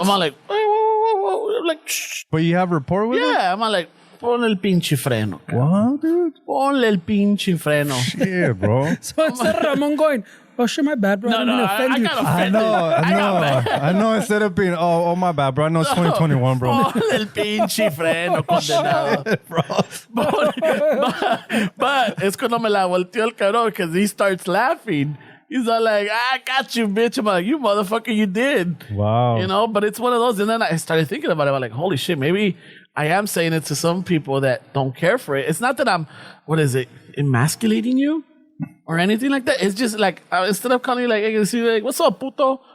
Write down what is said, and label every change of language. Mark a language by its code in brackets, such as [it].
[en] I'm all like, whoa. Like, shh. But you have rapport with her? Yeah, I'm all like, [es] ponle el pinche freno. [en] What, dude? [es] Ponle el pinche freno. [en] Yeah, bro. So instead of Ramon going, oh shit, my bad, bro. I didn't mean to offend you. got I offended. know. I know. Instead of being, oh my bad, bro. I know it's 2021, bro. [es] Ponle el pinche freno, condenado. But es cuando me la volteó el cabrón [en] because he starts laughing. He's all like, I got you, bitch. I'm like, you motherfucker, you did. Wow. You know, but it's one of those. And then I started thinking about it. I'm like, holy shit, maybe I am saying it to some people that don't care for it. It's not that I'm, emasculating you or anything like that. It's just like, instead of calling you like, what's up, puto?